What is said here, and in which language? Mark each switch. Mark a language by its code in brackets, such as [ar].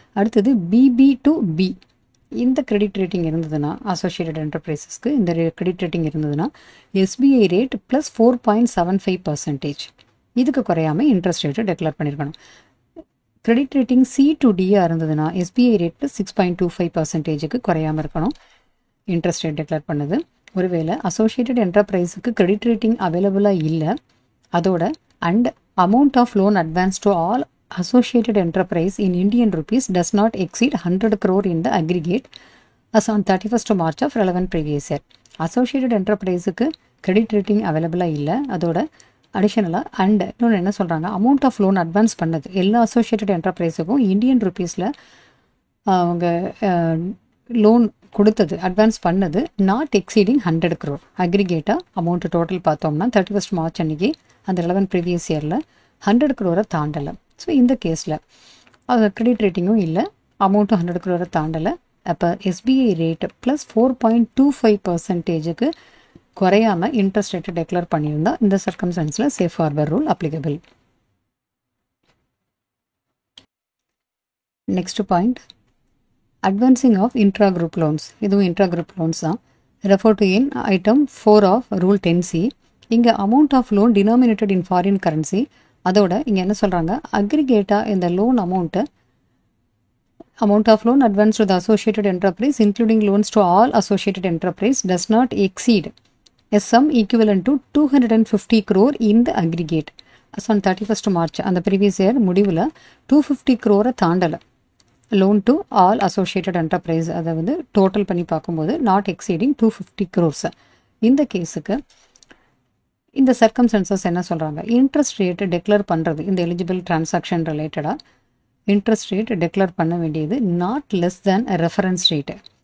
[ta] அடுத்தது BP to be இந்த credit rating இருந்ததுன்னா அசோசியேட்டட் என்டர்பிரைசஸ்க்கு இந்த கிரெடிட் ரேட்டிங் இருந்ததுன்னா எஸ்பிஐ ரேட் ப்ளஸ் 4.75% இதுக்கு குறையாமல் இன்ட்ரெஸ்ட் ரேட்டு டெக்ளேர் பண்ணியிருக்கணும். கிரெடிட் ரேட்டிங் சி டு டியாக இருந்ததுன்னா எஸ்பிஐ ரேட் ப்ளஸ் 6.25%க்கு குறையாமல் இருக்கணும் இன்ட்ரெஸ்ட் ரேட் டெக்ளேர் பண்ணது. ஒருவேளை அசோசியேட்டட் என்டர்பிரைஸுக்கு கிரெடிட் ரேட்டிங் அவைலபிளாக இல்லை, அதோட [en] And amount of loan advance to all associated enterprise in Indian rupees does not exceed 100 crore in the aggregate as on 31st March of relevant previous year. [ta] Associated enterpriseக்கு credit rating அவைலபிளாக இல்லை, அதோட அடிஷனலாக and இன்னொன்று என்ன சொல்கிறாங்க, amount of loan advance பண்ணது எல்லா associated என்டர்பிரைஸுக்கும் Indian ருப்பீஸில் அவங்க loan கொடுத்தது அட்வான்ஸ் பண்ணது [en] Not exceeding 100 crore. [ta] அக்ரிகேட்டாக amount total பார்த்தோம்னா 31st March அன்றைக்கி அந்த 11 ப்ரீவியஸ் இயரில் 100 crore தாண்டலை. ஸோ இந்த கேஸில் அது கிரெடிட் ரேட்டிங்கும் இல்லை, அமௌண்ட்டும் 100 crore தாண்டலை. அப்போ எஸ்பிஐ ரேட்டு ப்ளஸ் 4.25%க்கு குறையாமல் இன்ட்ரெஸ்ட் ரேட்டை டெக்ளேர் பண்ணியிருந்தால் இந்த சர்க்கம்ஸ்டன்ஸில் safe harbour rule applicable. [en] Next point, advancing of intra group loans. [ta] இதுவும் இன்ட்ரா குரூப் லோன்ஸ் தான். [en] Refer to in item 4 of rule 10C. இங்கே amount of loan denominated in foreign currency. [ta] அதோட இங்கே என்ன சொல்கிறாங்க, அக்ரிகேட்டாக இந்த loan amount [en] amount of loan advanced to the associated enterprise including loans to all associated enterprise does not exceed a sum equivalent to 250 crore in the aggregate as on 31st March. [ta] அந்த previous year முடிவில் 250 crore தாண்டலை. Loan to all associated enterprise அதை வந்து total பண்ணி பார்க்கும்போது [en] Not exceeding 250 crores. [ta] இந்த கேஸுக்கு இந்த circumstances என்ன சொல்கிறாங்க, இன்ட்ரெஸ்ட் ரேட்டு டெக்ளேர் பண்ணுறது இந்த எலிஜிபிள் டிரான்சாக்ஷன் ரிலேட்டடாக இன்ட்ரெஸ்ட் ரேட் டெக்ளேர் பண்ண வேண்டியது [en] Not less than reference rate.